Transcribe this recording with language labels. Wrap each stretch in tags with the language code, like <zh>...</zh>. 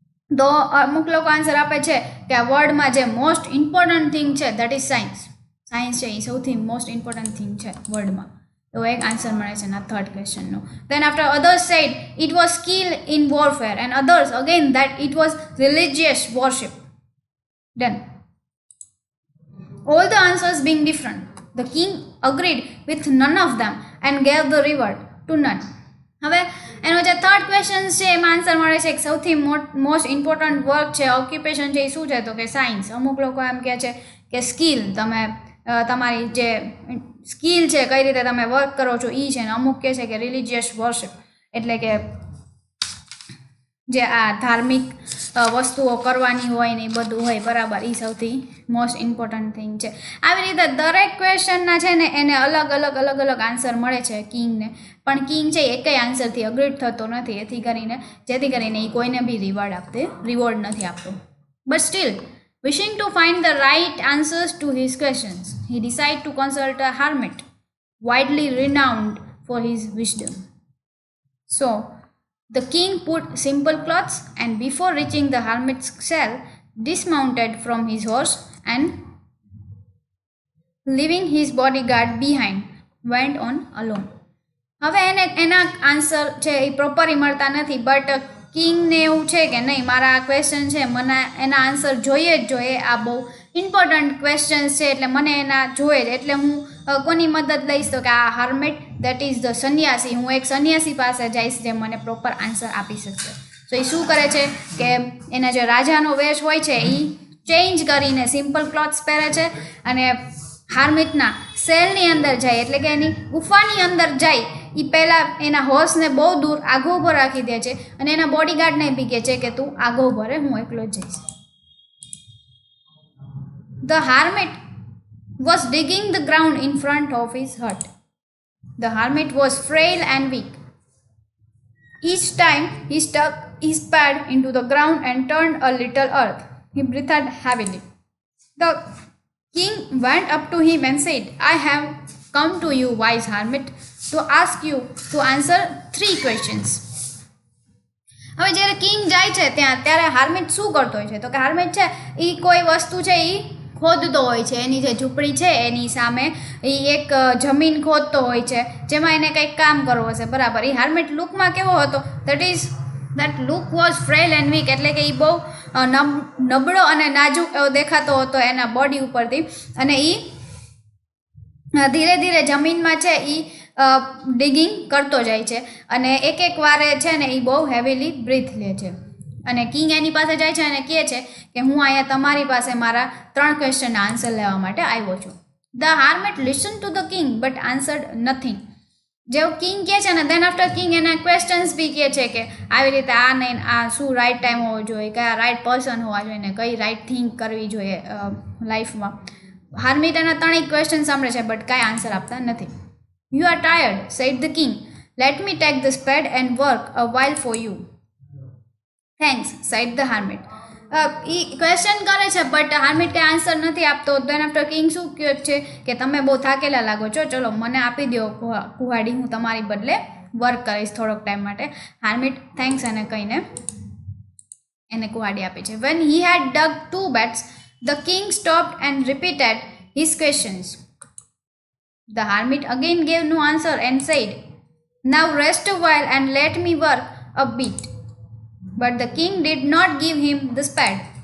<gu>તો અમુક લોકો આન્સર આપે છે કે આ વર્લ્ડમાં જે</gu> <en>most important thing</en> <gu>છે</gu> <en>That is science.</en> <gu>સાયન્સ છે એ સૌથી</gu> <en>most important thing</en> <gu>છે વર્લ્ડમાં. એવો એક આન્સર મળે છે એના third ક્વેશ્ચનનો.</gu> <en>Then after others said it was skill in warfare and others again that it was religious worship. Done. All the answers being different, the king agreed with none of them and gave the reward to none.</en> <gu>હવે એનો જે third question છે એમાં answer મળે છે કે સૌથી</gu> <en>most important work</en> <gu>છે ઓક્યુપેશન છે એ શું છે, તો કે સાયન્સ. અમુક લોકો એમ કહે છે કે સ્કિલ, તમે તમારી જે સ્કિલ છે કઈ રીતે તમે વર્ક કરો છો એ છે. ને અમુક કહે છે કે રિલિજિયસ વર્શિપ, એટલે કે જે આ ધાર્મિક વસ્તુઓ કરવાની હોય ને એ બધું હોય. બરાબર. એ સૌથી</gu> <en>most important thing</en> <gu>છે. આવી રીતે દરેક ક્વેશ્ચનના છે ને એને અલગ અલગ આન્સર મળે છે કિંગને, પણ કિંગ છે એકય આન્સરથી અગ્રીડ થતો નથી, જેથી કરીને એ કોઈને બી રિવોર્ડ નથી આપતો. But still</gu> <en>wishing to find the right answers to his questions, he decided to consult a hermit, widely renowned for his wisdom. So, the king put simple clothes and before reaching the hermit's cell, dismounted from his horse and, leaving his bodyguard behind, went on alone.</en> <gu>હવે એના answer છે એ properly મળતા નથી, but કિંગને એવું છે કે નહીં મારા આ ક્વેશ્ચન છે મને એના આન્સર જોઈએ જ જોઈએ, આ બહુ ઇમ્પોર્ટન્ટ ક્વેશ્ચન્સ છે એટલે મને એના જોઈએ જ, એટલે હું કોની મદદ લઈશ, તો કે આ</gu> <en>hermit that is the</en> <gu>સંન્યાસી. હું એક સંન્યાસી પાસે જઈશ જે મને પ્રોપર આન્સર આપી શકશે. તો એ શું કરે છે કે એના જે રાજાનો વેશ હોય છે એ ચેન્જ કરીને</gu> <en>simple clothes</en> <gu>પહેરે છે અને હાર્મિટના સેલની અંદર જાય, એટલે કે એની ગુફાની અંદર જાય એ પહેલાં એના હોર્સને બહુ દૂર આગો ઉભો રાખી દે છે અને એના બોડીગાર્ડને બી કહે છે કે તું આગો ઉભો રહે, હું એકલો જ જઈશ.</gu> <en>The hermit was digging the ground in front of his hut. The hermit was frail and weak. Each time he stuck his pad into the ground and turned a little earth. He breathed heavily. The king went up to him and said, I have come to you, wise hermit, to ask you to answer 3 questions.</en> <gu>હવે જ્યારે king જાય છે ત્યારે હાર્મિટ શું કરતો હોય છે, તો કે હાર્મિટ છે એ કોઈ વસ્તુ છે એ ખોદતો હોય છે. એની જે ઝૂંપડી છે એની સામે એ એક જમીન ખોદતો હોય છે જેમાં એને કંઈક કામ કરવું હશે. બરાબર. એ હાર્મિટ લુકમાં કેવો હતો,</gu> <en>that look was frail and weak,</en> <gu>એટલે કે એ બહુ નબળો અને નાજુક એવો દેખાતો હતો એના બોડી ઉપરથી, અને એ ધીરે ધીરે જમીનમાં છે એ ડિગિંગ કરતો જાય છે અને એક વારે છે ને એ બહુ હેવીલી બ્રીથ લે છે. અને કિંગ એની પાસે જાય છે અને કહે છે કે હું અહીંયા તમારી પાસે મારા 3 ક્વેશ્ચનના આન્સર લેવા માટે આવ્યો છું.</gu> <en>The hermit listen to the king but answered nothing.</en> <gu>જેવું કિંગ કહે છે ને દેન આફ્ટર કિંગ એના ક્વેશ્ચન્સ બી કહે છે કે આવી રીતે આ નહીં, આ શું રાઈટ ટાઈમ હોવો જોઈએ, કયા રાઈટ પર્સન હોવા જોઈએ ને કઈ રાઈટ થિંક કરવી જોઈએ લાઈફમાં. હાર્મિટ એના 3 ક્વેશ્ચન સાંભળે છે બટ કાંઈ આન્સર આપતા નથી.</gu> <en>You are tired, said the king. Let me take the spade and work a while for you. Thanks, said the hermit.</en> <gu>A question કરે છે બટ હાર્મિટ કંઈ આન્સર નથી આપતો. દેન આફ્ટર કિંગ શું કહે છે કે તમે બહુ થાકેલા લાગો છો, ચલો મને આપી દો કુહાડી, હું તમારી બદલે વર્ક કરીશ થોડોક ટાઈમ માટે. હાર્મિટ થેન્ક્સ એને કહીને એને કુહાડી આપી છે.</gu> <en>When he had dug 2 beds, the king stopped and repeated his questions. The hermit again gave no answer and said, Now rest a while and let me work a bit. But the king did not give him the spade.</en>